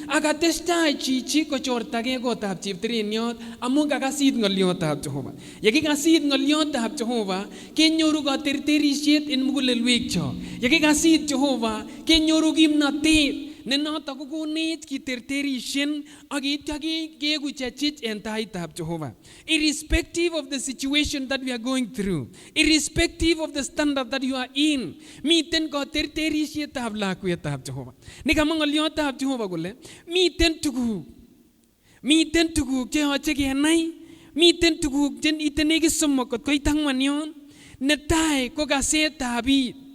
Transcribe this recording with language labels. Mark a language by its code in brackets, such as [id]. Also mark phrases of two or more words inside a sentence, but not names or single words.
[kln] Ak atestai chichi kochortagei kotab cheptereniot amun kakasit ng'oliotab Jehova. Yekikasit ng'oliotab Jehova kenyoru katerterisiet en mugulelwekyok. Yekikasit Jehova kenyoru kimnotet ne noto kokonech kiterterisien ak ityo keeku chechich en taitab Jehova. [en] Irrespective of the situation that we are going through, irrespective of the standard that you are in, [kln] miten katerterisietab lakwetab Jehova. Nikamwa ng'oliotab Jehova kole miten tuguk cheyoche kenai, miten tuguk ite nekit somok kot koit ang'wan yon. Netai ko kasetab it.